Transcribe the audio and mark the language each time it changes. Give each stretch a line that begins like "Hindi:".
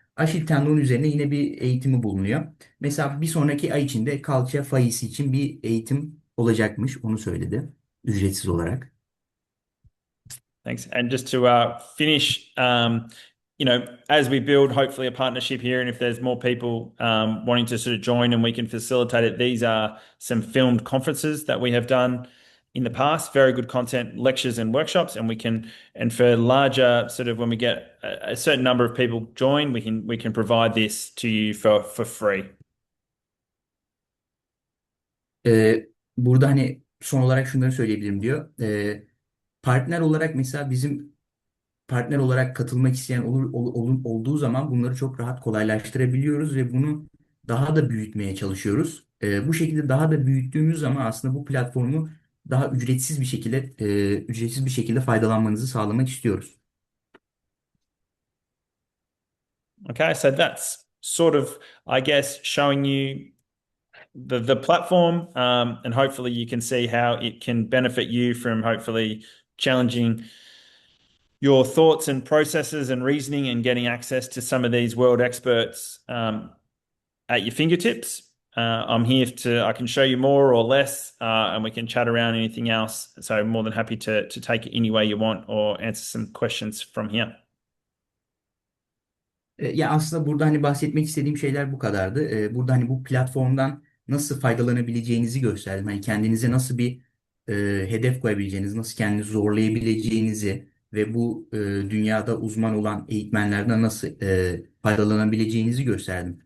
Turkish: Aşil tendon üzerine yine bir eğitimi bulunuyor. Mesela bir sonraki ay içinde kalça fayisi için bir eğitim olacakmış. Onu söyledi. Ücretsiz olarak.
English: Thanks. And just to finish, as we build hopefully a partnership here, and if there's more people wanting to sort of join and we can facilitate it, these are some filmed conferences that we have done in the past. Very good content, lectures and workshops, and for larger sort of when we get a certain number of people join, we can provide this to you for free.
Turkish: Burada hani son olarak şunları söyleyebilirim diyor. Partner olarak mesela bizim partner olarak katılmak isteyen olduğu zaman bunları çok rahat kolaylaştırabiliyoruz ve bunu daha da büyütmeye çalışıyoruz. Bu şekilde daha da büyüttüğümüz zaman aslında bu platformu daha ücretsiz bir şekilde faydalanmanızı sağlamak istiyoruz.
English: Okay, so that's sort of, I guess, showing you the platform, and hopefully you can see how it can benefit you from hopefully challenging your thoughts and processes and reasoning and getting access to some of these world experts at your fingertips. I'm here I can show you more or less, and we can chat around anything else. So I'm more than happy to take it any way you want or answer some questions from here.
Turkish: Ya aslında burada hani bahsetmek istediğim şeyler bu kadardı. Burada hani bu platformdan nasıl faydalanabileceğinizi gösterdim. Hani kendinize nasıl bir hedef koyabileceğinizi, nasıl kendinizi zorlayabileceğinizi ve bu dünyada uzman olan eğitmenlerden nasıl faydalanabileceğinizi gösterdim.